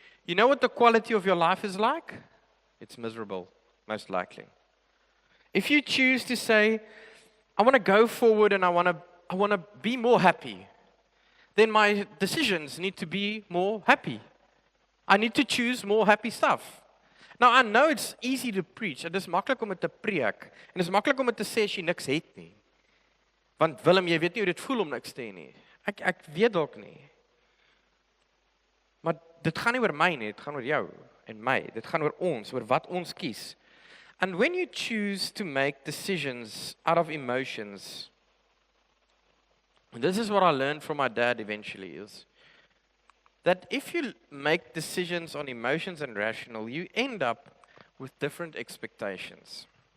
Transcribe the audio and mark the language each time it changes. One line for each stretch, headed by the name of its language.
English: You know what the quality of your life is like? It's miserable, most likely. If you choose to say, I want to go forward and I want to be more happy, then my decisions need to be more happy. I need to choose more happy stuff. Now, I know it's easy to preach.
Afrikaans: Dit is maklik om dit te preek. En dit is maklik om dit te sê as jy niks het nie. Want Willem, jy weet nie hoe dit voel om niks te hê nie. Ek weet dalk nie. Maar dit gaan nie oor my nie, dit gaan oor jou en my. Dit gaan oor ons, oor wat ons kies.
English: And when you choose to make decisions out of emotions, and this is what I learned from my dad eventually, is that if you make decisions on emotions and rational, you end up with different expectations.